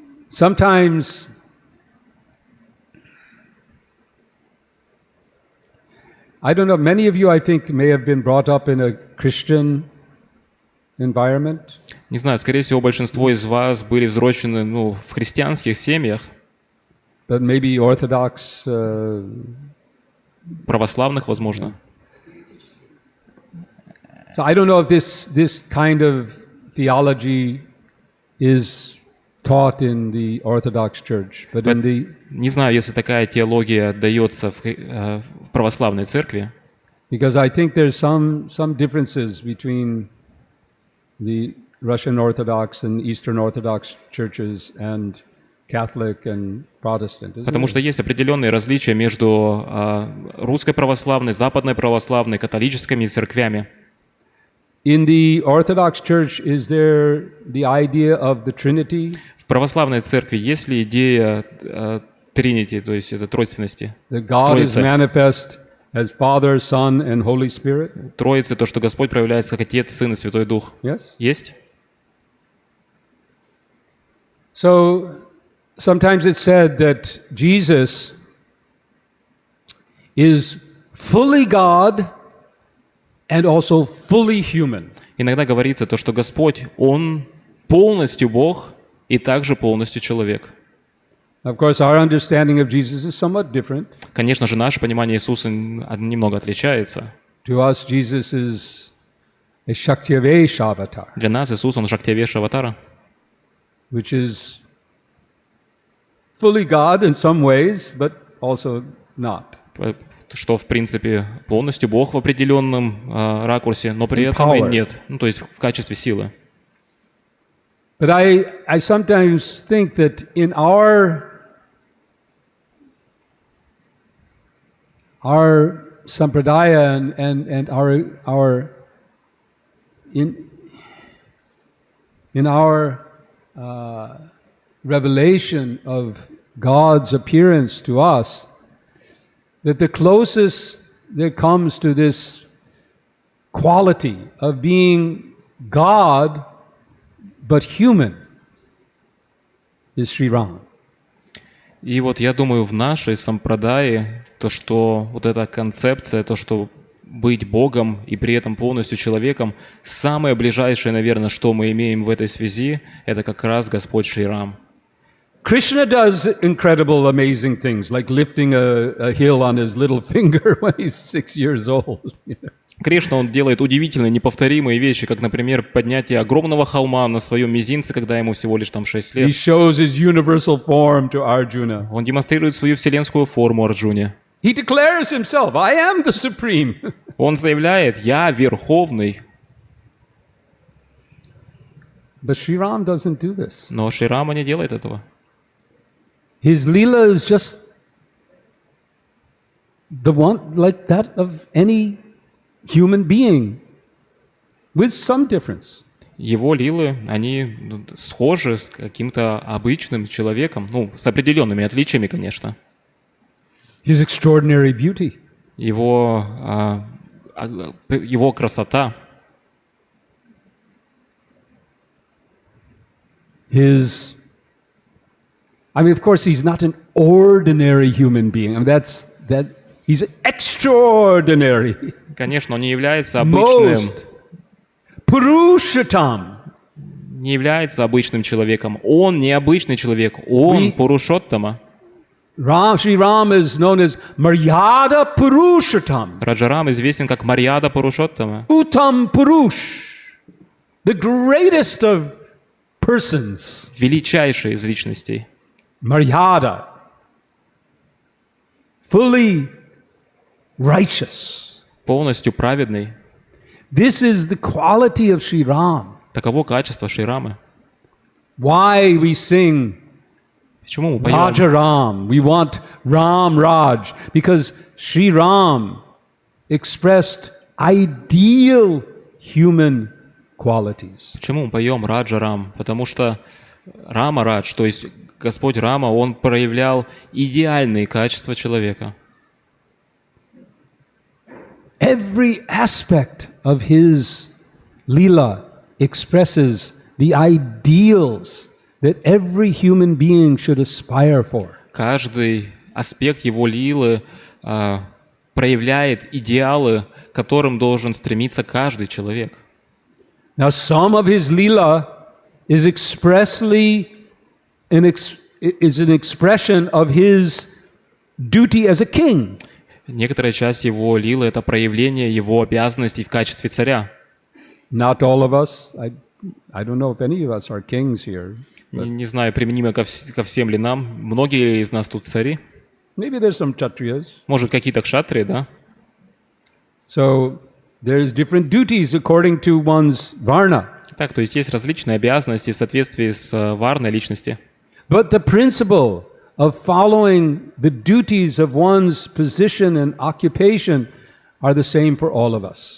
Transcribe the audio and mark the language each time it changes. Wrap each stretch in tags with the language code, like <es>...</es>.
<en>Sometimes I don't know, many of you I think may have been brought up in a Christian environment.</en> <ru>Не знаю, скорее всего, большинство из вас были взрослены, в христианских семьях.</ru> <en>But maybe Orthodox,</en> <ru>православных, возможно.</ru> <en>So I don't know if this kind of theology is taught in the Orthodox Church, but in the</en> <ru>Не знаю, если такая теология дается в православной церкви.</ru> <en>Because I think there's some differences between the Russian Orthodox and Eastern Orthodox churches and Catholic and Protestant.</en> <ru>Потому что есть определенные различия между русской православной, западной православной, католическими церквями.</ru> <en>In the Orthodox Church, is there the idea of the Trinity?</en> <ru>В православной церкви есть ли идея Trinity, то есть это тройственности?</ru> <en>That God is manifest as Father, Son, and Holy Spirit?</en> <ru>Троица, то, что Господь проявляется как Отец, Сын и Святой Дух.</ru> <en>Yes.</en> <ru>Есть?</ru> <en>So sometimes it's said that Jesus is fully God and also fully human.</en> <ru>Иногда говорится то, что Господь, Он полностью Бог и также полностью человек.</ru> <en>Of course, our understanding of Jesus is somewhat different.</en> <ru>Конечно же, наше понимание Иисуса немного отличается.</ru> <en>To us, Jesus is a Shaktivesh avatar,</en> <ru>Для нас Иисус, Он Шактивеш аватара,</ru> <en>which is fully God in some ways, but also not.</en> <ru>что, в принципе, полностью Бог в определенном ракурсе, но при этом и нет, то есть в качестве силы.</ru> <en>But I sometimes think that in our sampradaya and our in our revelation of God's appearance to us, that the closest that comes to this quality of being God but human is Sri Ram.</en> <ru>И вот я думаю, в нашей сампрадае, то, что вот эта концепция, то, что быть Богом и при этом полностью человеком, самое ближайшее, наверное, что мы имеем в этой связи, это как раз Господь Шри Рам.</ru> <en>Krishna does incredible, amazing things, like lifting a hill on his little finger when he's 6 years old.</en> <ru>Кришна, он делает удивительные, неповторимые вещи, как, например, поднятие огромного холма на своем мизинце, когда ему всего лишь там 6 лет.</ru> <en>He shows his universal form to Arjuna.</en> <ru>Он демонстрирует свою вселенскую форму Арджуне.</ru> <en>He declares himself, I am the supreme.</en> <ru>Он заявляет, я верховный.</ru> <en>But Sri Ram doesn't do this.</en> <ru>Но Шри Рама не делает этого.</ru> <en>His lila is just the one like that of any human being, with some difference.</en> <ru>Его лилы, они схожи с каким-то обычным человеком, с определенными отличиями, конечно.</ru> <en>His extraordinary beauty.</en> <ru>Его красота.</ru> <en>Of course, he's not an ordinary human being. He's extraordinary.</en> <ru>Конечно, он не является обычным.</ru> <en>Purushotam.</en> <ru>Не является обычным человеком. Он необычный человек. Он Пурушоттама.</ru> <en>Shri Ram is known as Maryada Purushotam.</en> <ru>Раджарам известен как Марьяда Пурушоттама.</ru> <en>Uttam Purush. the greatest of persons,</en> <ru>величайший из личностей,</ru> <en>Maryada, fully righteous.</en> <ru>полностью праведный.</ru> <en>This is the quality of Sri Ram.</en> <ru>Таково качество Шри Рамы.</ru> <en>Why we sing</en> <ru>Почему мы поем?</ru> <en>Raja Ram? We want Ram Raj because Sri Ram expressed ideal human qualities.</en> <ru>Почему мы поем Раджа Рам? Потому что Рама Радж, то есть Господь Рама, Он проявлял идеальные качества человека.</ru> <en>Every aspect of his lila expresses the ideals that every human being should aspire for.</en> <ru>Каждый аспект его лилы проявляет идеалы, к которым должен стремиться каждый человек.</ru> <en>Now, some of his lila is expressly an expression of his duty as a king.</en> <ru>Некоторая часть его лилы — это проявление его обязанностей в качестве царя.</ru> <en>Not all of us. I don't know if any of us are kings here.</en> <ru>Не знаю, применимо ко всем ли нам. Многие из нас тут цари.</ru> <en>Maybe there's some kshatriyas.</en> <ru>Может, какие-то кшатрии, да?</ru> <en>So there's different duties according to one's varna.</en> <ru>Так, то есть различные обязанности в соответствии с варной личности.</ru> <en>But the principle of following the duties of one's position and occupation are the same for all of us.</en>